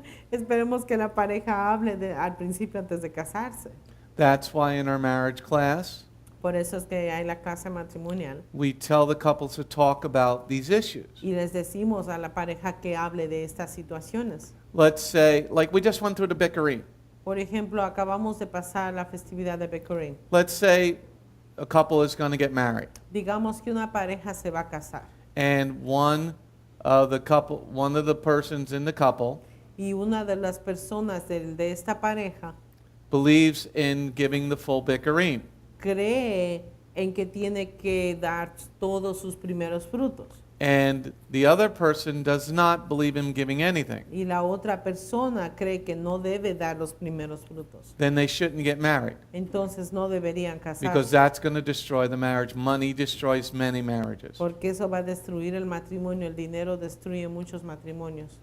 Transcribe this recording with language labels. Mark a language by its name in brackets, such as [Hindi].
[Spanish] Esperemos que la pareja hable al principio antes de casarse. [English] That's why in our marriage class, [Spanish] Por eso es que hay la clase matrimonial. [English] we tell the couples to talk about these issues. [Spanish] Y les decimos a la pareja que hable de estas situaciones. [English] Let's say, like we just went through the Bikkurim. [Spanish] Por ejemplo, acabamos de pasar la festividad de Bekurim. [English] Let's say a couple is going to get married, [Spanish] Digamos que una pareja se va a casar [English] and one of the persons in the couple [Spanish] y una de las personas de esta pareja [English] believes in giving the full Bikkurim. [Spanish] cree en que tiene que dar todos sus primeros frutos. [English] And the other person does not believe in giving anything. [Spanish] Y la otra persona cree que no debe dar los primeros frutos. [English] Then they shouldn't get married, [Spanish] Entonces no deberían [English] because [Spanish] casarse. [English] that's going to destroy the marriage. Money destroys many marriages. [Spanish] Porque eso va a destruir el matrimonio. El dinero destruye muchos matrimonios.